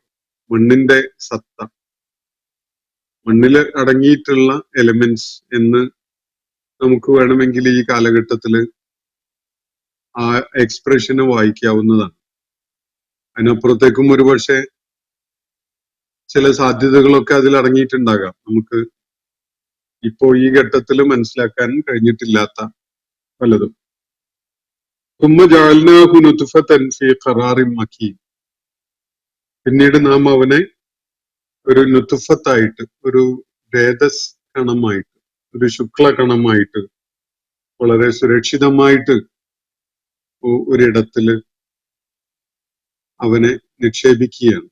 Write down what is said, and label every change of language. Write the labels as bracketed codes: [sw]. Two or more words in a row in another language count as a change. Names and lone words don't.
[ml] മണ്ണിന്റെ സത്ത, മണ്ണിൽ അടങ്ങിയിട്ടുള്ള എലിമെന്റ്സ് എന്ന് നമുക്ക് വേണമെങ്കിൽ ഈ കാലഘട്ടത്തിൽ ആ എക്സ്പ്രഷന് വായിക്കാവുന്നതാണ്. അതിനപ്പുറത്തേക്കും ഒരുപക്ഷെ ചില സാധ്യതകളൊക്കെ അതിൽ അടങ്ങിയിട്ടുണ്ടാകാം, നമുക്ക് ഇപ്പോ ഈ ഘട്ടത്തിൽ മനസ്സിലാക്കാൻ കഴിഞ്ഞിട്ടില്ലാത്ത പലതും. [ar] ثم جعلناه نطفة في قرار مكين. [ml] പിന്നീട് നാം അവനെ ഒരു നുതുഫത്തായിട്ട്, ഒരു രേതസ് കണമായിട്ട്, ഒരു ശുക്ല കണമായിട്ട്, വളരെ സുരക്ഷിതമായിട്ട് ഒരിടത്തില് അവനെ നിക്ഷേപിക്കുകയാണ്.